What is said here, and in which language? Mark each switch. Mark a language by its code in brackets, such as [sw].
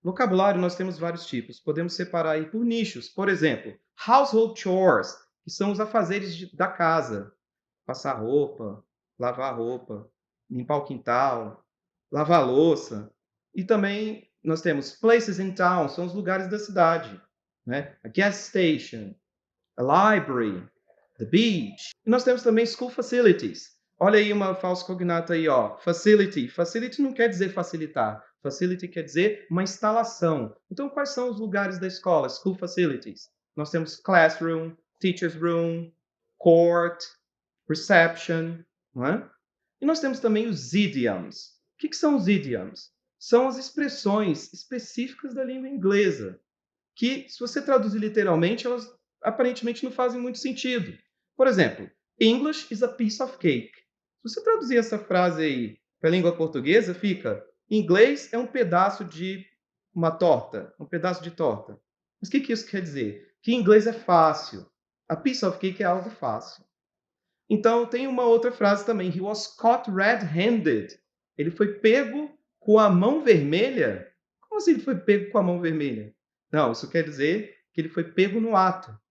[pt] Vocabulário nós temos vários tipos. Podemos separar aí por nichos. Por exemplo, [en] household chores, [pt] que são os afazeres da casa. Passar roupa, lavar roupa, limpar o quintal, lavar a louça. E também nós temos [en] places in town, [pt] são os lugares da cidade, né? [en] A gas station, a library, the beach. [pt] E nós temos também [en] school facilities. [pt] Olha aí uma falsa cognata aí, ó. Facility. Facility não quer dizer facilitar. Facility quer dizer uma instalação. Então, quais são os lugares da escola? [en] School facilities. [pt] Nós temos classroom, teacher's room, court, reception, não é? E nós temos também os idioms. que são os idioms? São as expressões específicas da língua inglesa, que, se você traduzir literalmente, elas aparentemente não fazem muito sentido. Por exemplo, [en] English is a piece of cake. [pt] Se você traduzir essa frase aí para a língua portuguesa, fica: inglês é um pedaço de uma torta, um pedaço de torta. Mas o que isso quer dizer? Que inglês é fácil. [en] A piece of cake [pt] é algo fácil. Então, tem uma outra frase também. [en] He was caught red-handed. [pt] Ele foi pego com a mão vermelha. Como assim ele foi pego com a mão vermelha? Não, isso quer dizer que ele foi pego no ato.